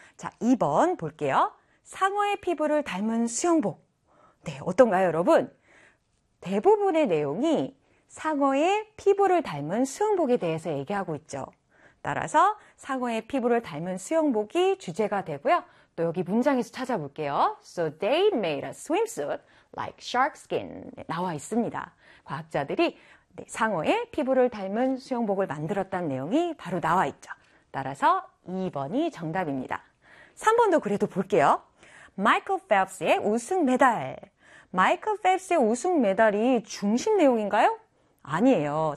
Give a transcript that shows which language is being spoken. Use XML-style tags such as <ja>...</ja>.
<ko>자, 2번 볼게요. 상어의 피부를 닮은 수영복. 네, 어떤가요, 여러분? 대부분의 내용이 상어의 피부를 닮은 수영복에 대해서 얘기하고 있죠. 따라서 상어의 피부를 닮은 수영복이 주제가 되고요. 또 여기 문장에서 찾아볼게요.</ko> <en>So they made a swimsuit like shark skin.</en> <ko>나와 있습니다. 과학자들이 네, 상어의 피부를 닮은 수영복을 만들었다는 내용이 바로 나와 있죠. 따라서 2번이 정답입니다. 3번도 그래도 볼게요. 마이클 펠프스의 우승 메달. 마이클 펠프스의 우승 메달이 중심 내용인가요? 아니에요.</ko>